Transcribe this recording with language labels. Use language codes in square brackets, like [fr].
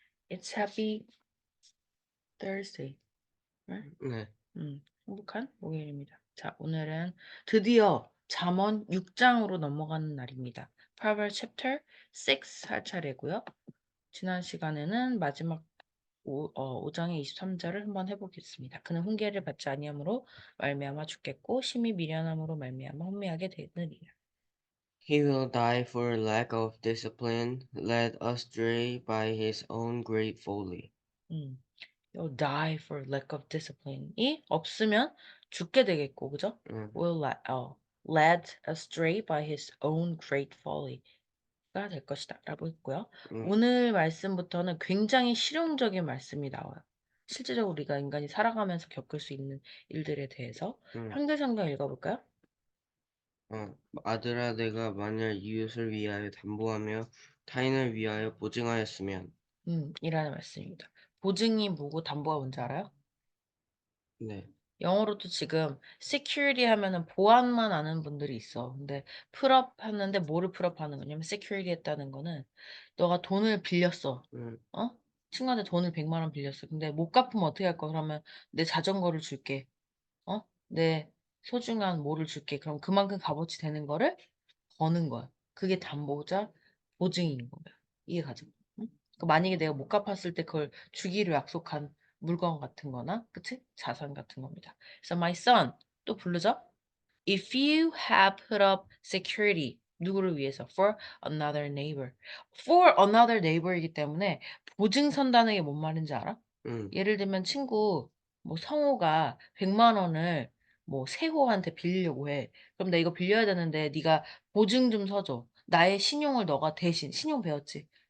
[en] It's happy Thursday, right? [ko] 네. 행복한 목요일입니다. 자, 오늘은 드디어 잠언 6장으로 넘어가는 날입니다. [en] Proverbs chapter 6 [ko] 할 차례고요. 지난 시간에는 마지막 5장의 23절을 한번 해보겠습니다. 그는 훈계를 받지 아니함으로 말미암아 죽겠고 심히 미련함으로 말미암아 혼미하게 되느니라. [en] He will die for lack of discipline, led astray by his own great folly. 음, You'll die for lack of discipline이 [ko] 없으면 죽게 되겠고, 그죠? 음, [en] Led astray by his own great folly가 [ko] 될 것이다 라고 했고요. 음, 오늘 말씀부터는 굉장히 실용적인 말씀이 나와요. 실제적으로 우리가 인간이 살아가면서 겪을 수 있는 일들에 대해서 음. 현대성경 읽어볼까요? 아들아, 내가 만일 이웃을 위하여 담보하며 타인을 위하여 보증하였으면, 이라는 말씀입니다. 보증이 뭐고 담보가 뭔지 알아요? 네, 영어로도 지금 security 하면은 보안만 아는 분들이 있어. 근데 풀업 하는데 뭐를 풀업하는 거냐면 security 했다는 거는 너가 돈을 빌렸어. 음, 어? 친구한테 돈을 100만 원 빌렸어. 근데 못 갚으면 어떻게 할 거야? 그러면 내 자전거를 줄게. 내 소중한 뭐를 줄게. 그럼 그만큼 값어치 되는 거를 거는 거야. 그게 담보자 보증인 거야. 이해 가죠? 응? 만약에 내가 못 갚았을 때 그걸 주기로 약속한 물건 같은 거나, 그치? 자산 같은 겁니다. 그래서 [en] my son, [ko] 또 부르죠? [en] If you have put up security, [ko] 누구를 위해서? [en] For another neighbor. For another neighbor [ko] 이기 때문에 보증 선다는 게 뭔 말인지 알아? 음, 예를 들면 친구, 뭐 성호가 100만 원을 뭐 세호한테 빌리려고 해. 그럼 나 이거 빌려야 되는데 네가 보증 좀 서줘. 나의 신용을 너가 대신, 신용 배웠지?